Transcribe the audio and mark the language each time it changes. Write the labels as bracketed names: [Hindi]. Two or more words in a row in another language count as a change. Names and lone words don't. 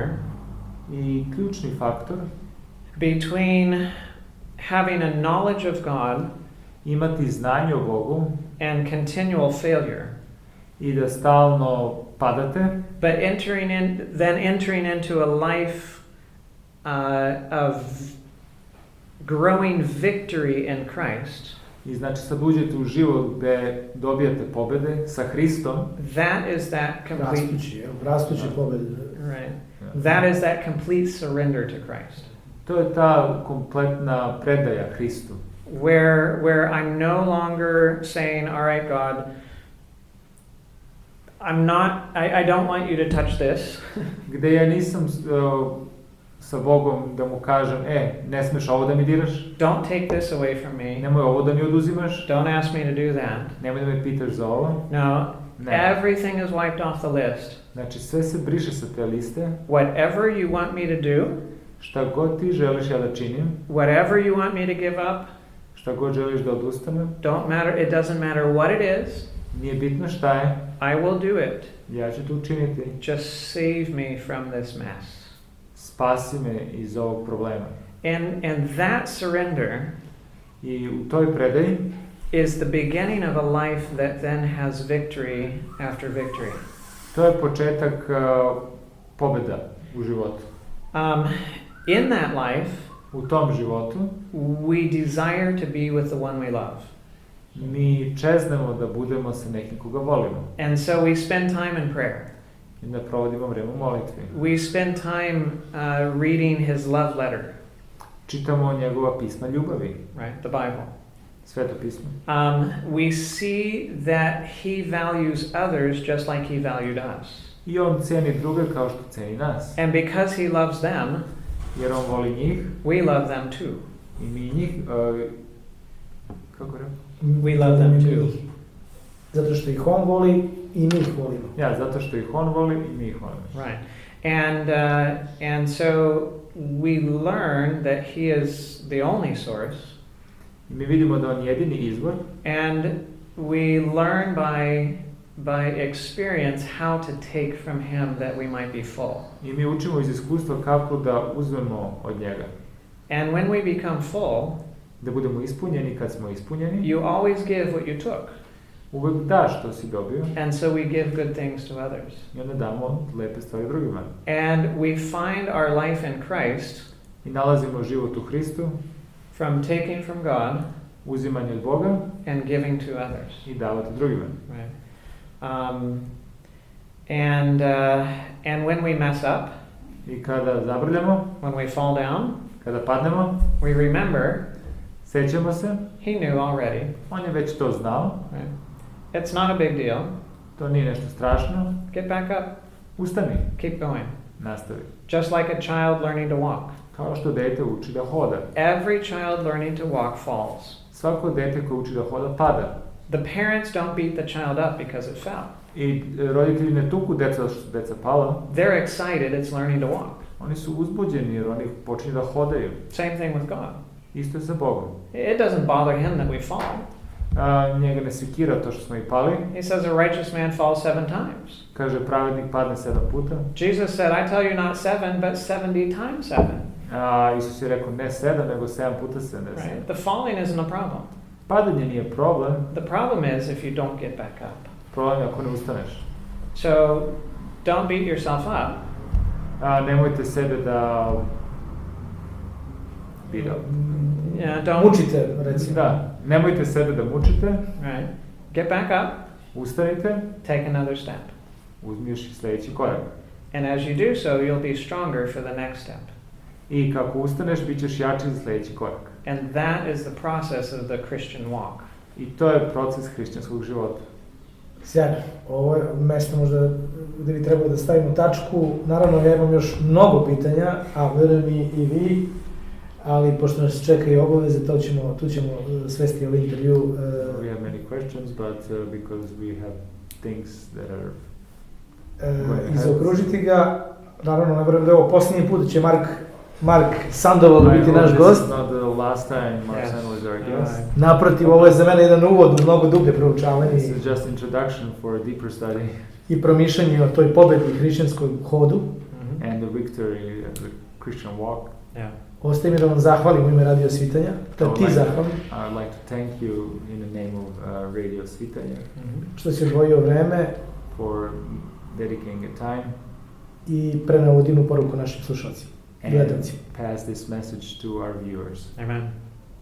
[Serbian] I ključni faktor [English] between having a knowledge of God [Serbian] imati znanje o Bogu [English] and continual failure [Serbian] i da stalno padate, [English] but entering into a life of growing victory in Christ. [Serbian] I znači sad uđete u život gde dobijate pobede sa Hristom. [English] That is that complete [Serbian] rastući pobede. [English] Right. That is that complete surrender to Christ. [Serbian] To je ta kompletna predaja Hristu. [English] Where I'm no longer saying, all right, God, I don't want you to touch this. [Serbian] Gde ja nisam sa Bogom da mu kažem, ne smeš ovo da mi diraš. [English] Don't take this away from me. [Serbian] Nemoj ovo da mi oduzimaš. [English] Don't ask me to do that. [Serbian] Nemoj da me pitaš za ovo. [English] No, [Serbian] Ne. [English] everything is wiped off the list. [Serbian] Znači sve se briše sa te liste. [English] Whatever you want me to do, [Serbian] Šta god ti želiš ja da činim, [English] whatever you want me to give up, [Serbian] šta god želiš da odustanem, [English] it doesn't matter what it is, [Serbian] nije bitno šta je, [English] I will do it. [Serbian] ja ću to učiniti. [English] Just save me from this mess. [Serbian] Spasi me iz ovog problema. [English] And that surrender [Serbian] I u toj predaji [English] is the beginning of a life that then has victory after victory. [Serbian] to je početak pobjeda u životu. [English] In that life, [Serbian] U tom životu [English] we desire to be with the one we love. [Serbian] mi čeznemo da budemo sa nekim koga volimo. [English] And so we spend time in prayer. [Serbian] I da provodimo vreme u molitvi. [English] We spend time reading his love letter, [Serbian] Čitamo njegova pisma ljubavi, [English] right? The Bible. [Serbian] Sveto pismo. [English] We see that he values others just like he valued us. [Serbian] I on ceni druge kao što ceni nas. [English] And because he loves them, [Serbian] Jer on voli njih [English] we love them too. [Serbian] i mi njih, kako rekao? [English] We love them too. [Serbian] Zato što ih on voli i mi ih volimo. Ja, zato što ih on voli i mi ih volimo. [English] Right. And so we learn that he is the only source. [Serbian] Mi vidimo da on jedini izvor. [English] And we learn by experience how to take from him that we might be full. [Serbian] I mi učimo iz iskustva kako da uzmemo od njega. [English] And when we become full, [Serbian] Da budemo ispunjeni kad smo ispunjeni. [English] you always give what you took. [Serbian] Uvek daš što si dobio. [English] And so we give good things to others. [Serbian] I onda damo lepe stvari drugima. [English] And we find our life in Christ [Serbian] I nalazimo život u Hristu. [English] from taking from God [Serbian] Uzimanje od Boga. [English] and giving to others. [Serbian] I davati drugima. [English] Right. And when we mess up, [Serbian] I kada zabrljamo, [English] when we fall down, [Serbian] kada padnemo, [English] we remember [Serbian] sećamo se, [English] he knew already. [Serbian] on je već to znao, [English] Right? It's not a big deal. [Serbian] to nije nešto strašno, [English] Get back up. [Serbian] ustani, [English] Keep going. [Serbian] nastavi. [English] Just like a child learning to walk. [Serbian] Kao što dete uči da hoda. [English] Every child learning to walk falls. [Serbian] Svako dete koje uči da hoda pada. [English] The parents don't beat the child up because it fell. [Serbian] I roditelji ne tuku deca zato što su deca pala. [English] They're excited it's learning to walk. [Serbian] Oni su uzbuđeni jer oni počinju da hodaju. [English] Same thing with God. [Serbian] Isto je sa Bogom. [English] It doesn't bother him that we fall. [Serbian] Njega ne sekira to što smo i pali. [English] He says a righteous man falls 7 times. [Serbian] Kaže pravednik padne 7 puta. [English] Jesus said, I tell you not 7, but 70 times 7. [Serbian] Isus je rekao ne 7, nego 7 puta 70. [English] Right? The falling isn't a problem. [Serbian] Padanje nije problem. [English] The problem is if you don't get back up. [Serbian] Problem je ako ne ustaneš. [English] So, don't beat yourself up. [Serbian] Nemojte sebe da [English] beat up. Yeah, don't. [Serbian] Mučite, recimo. Da, nemojte sebe da mučite. [English] Right. Get back up. [Serbian] Ustanite. [English] Take another step. [Serbian] Uzmiš sljedeći korak. [English] And as you do so, you'll be stronger for the next step. [Serbian] I kako ustaneš, bit ćeš jači za sljedeći korak. [English] And that is the process of the Christian walk. [Serbian] I to je proces hrišćanskog života. Sjajno. Ovo je mjesto možda gdje bi trebalo da stavimo tačku. Naravno, ja imam još mnogo pitanja, a verujem i vi, ali pošto nas čekaju obaveze, tu ćemo svesti ovaj intervju. [English] We have many questions, but because we have things that are [Serbian] i zaokružiti ga. Naravno, ne verujem da je ovo posljednji put, će Mark Sandoval biti naš gost. [English] This is not the last time Mark Sandoval is our guest. [Serbian] Naprotiv, ovo je za mene jedan uvod u mnogo dublje proučavanje. [English] This is just introduction for a deeper study. [Serbian] I promišljanje o toj pobedi hrišćanskog hodu. [English] And the victory of the Christian walk. Yeah. [Serbian] Ostaje mi da vam zahvalim u ime Radio Svitanja. Da ti zahvalim. [English] I would like to thank you in the name of Radio Svitanja. [Serbian] Što si odvojio vreme. [English] For dedicating a time. [Serbian] I preneo ovu divnu poruku našim slušalcima. [English] And pass this message to our viewers. Amen.